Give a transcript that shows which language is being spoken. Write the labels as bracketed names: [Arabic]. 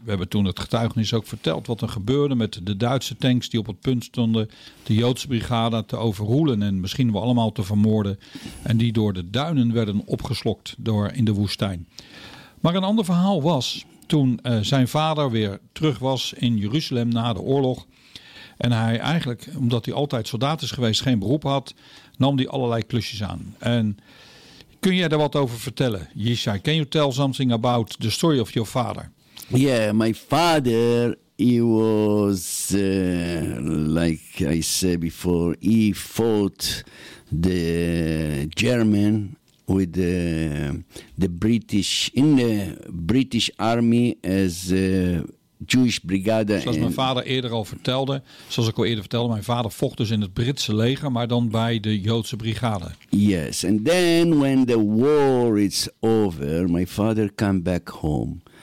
[Dutch] We hebben toen het getuigenis ook verteld wat er gebeurde met de Duitse tanks die op het punt stonden de Joodse brigade te overroelen en misschien wel allemaal te vermoorden, en die door de duinen werden opgeslokt door in de woestijn. Maar een ander verhaal was toen zijn vader weer terug was in Jeruzalem na de oorlog, en hij eigenlijk, omdat hij altijd soldaat is geweest, geen beroep had, nam hij allerlei klusjes aan. En kun jij daar wat over vertellen, Yishai? [English] Can you tell something about the story of your father? Yeah, my father, he was, like I said before, he fought the German with the British, in the British army as a Jewish brigade. [Dutch] Zoals mijn vader eerder al vertelde, mijn vader vocht dus in het Britse leger, maar dan bij de Joodse brigade. [English] Yes, and then when the war is over, my father came back home.